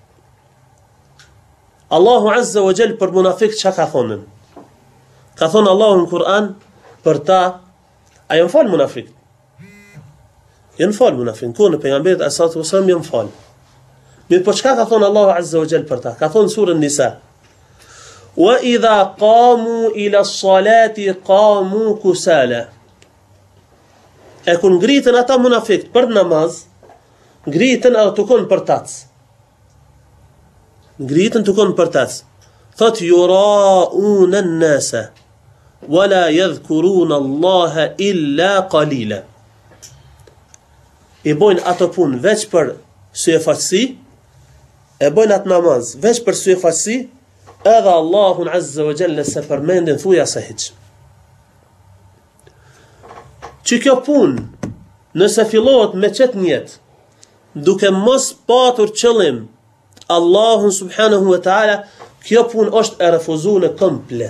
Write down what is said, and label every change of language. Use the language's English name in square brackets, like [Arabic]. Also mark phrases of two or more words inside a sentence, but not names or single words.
[Albanian] Allahu [Arabic] عز وجل [Albanian] për munafik çka ka thonë? Ka thonë Allahu në Kur'an për ta, a janë fal munafik? Janë fal munafik, ku në pejgamberit [Arabic] صلى الله عليه وسلم [Albanian] janë fal. Mirë, po çka ka thonë Allahu [Arabic] عز وجل [Albanian] për ta? Ka thonë surën Nisa: [Arabic] "وإذا قاموا إلى الصلاة قاموا كسالى." [Albanian] E kur ngritën ata munafikt për namaz, ngritën edhe të konë për tac. Ngritën të konë për tac. Thot [Arabic] يراؤون الناس ولا يذكرون الله إلا قليلا. [Albanian] E bojnë ato punë veç për syefaqësi, e bojnë atë namaz veç për syefaqësi, edhe Allahun [Arabic] عز وجل [Albanian] se përmendin thuja se hiç. Që kjo punë, nëse fillohet me qëtë njetë, duke mos patur qëllim Allahun [Arabic] سبحانه وتعالى, [Albanian] kjo punë është e refuzune komplet.